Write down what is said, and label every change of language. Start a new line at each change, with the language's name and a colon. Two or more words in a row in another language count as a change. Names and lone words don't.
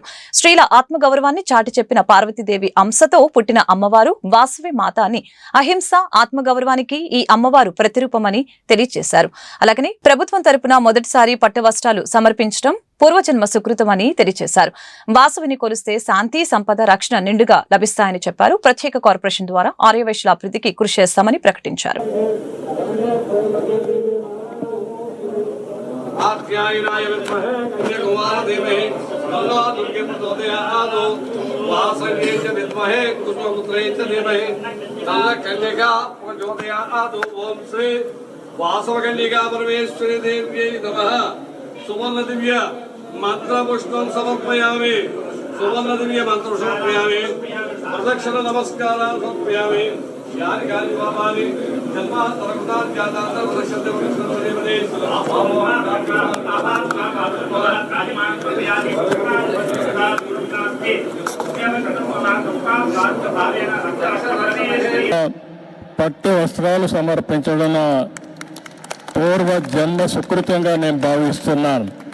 Telugu: స్త్రీల ఆత్మగౌరవాన్ని చాటి చెప్పిన పార్వతీదేవి అంశతో పుట్టిన అమ్మవారు వాసవి మాత అని, అహింస ఆత్మగౌరవానికి ఈ అమ్మవారు ప్రతిరూపమని తెలియజేశారు. అలాగనే ప్రభుత్వం తరపున మొదటిసారి పట్టు వస్త్రాలు సమర్పించడం పూర్వజన్మ సుకృతమని తెలియజేశారు. వాసవిని కొలిస్తే శాంతి, సంపద, రక్షణ నిండుగా లభిస్తాయని చెప్పారు. ప్రత్యేక కార్పొరేషన్ ద్వారా ఆర్యవైశ్యుల అభివృద్ధికి కృషి చేస్తామని ప్రకటించారు.
Sanskrit: आख्यायिनाय विद्महे कन्याकुमारीधीमहि तन्नो दुर्गे प्रचोदयात् वासव्यै च विद्महे कुसुमपुत्र्यै च धीमहि तन्नो कन्यका प्रचोदयात् ओम श्री वासवकन्यका परमेश्वरी देव्यै नमः सुवर्णदिव्य मंत्रपुष्पं समर्पयामि सुवर्णदिव्य मंत्र समर्पयामि प्रदक्षिण नमस्कारान् समर्पयामि यानि कानि पापानि जन्मान्तरकृतानि जातानि प्रदक्षिणते प्रदक्षिणते
Telugu: పట్టు వస్త్రాలు సమర్పించడం పూర్వ జన్మ సుకృతంగా నేను భావిస్తున్నాను.